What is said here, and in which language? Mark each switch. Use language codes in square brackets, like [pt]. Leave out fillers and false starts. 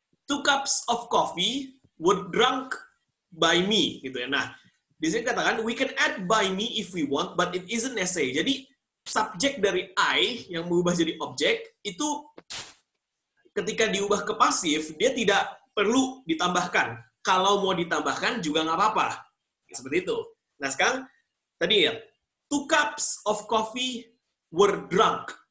[en] 2 cups of coffee were drunk by me. [id] Gitu ya. Nah, di sini katakan, [en] we can add by me if we want, but it isn't necessary. [id] Jadi, subjek dari I yang berubah jadi objek, itu ketika diubah ke pasif, dia tidak perlu ditambahkan. Kalau mau ditambahkan juga nggak apa-apa. Seperti itu. Nah, sekarang, tadi ya, [en] 2 cups of coffee were drunk.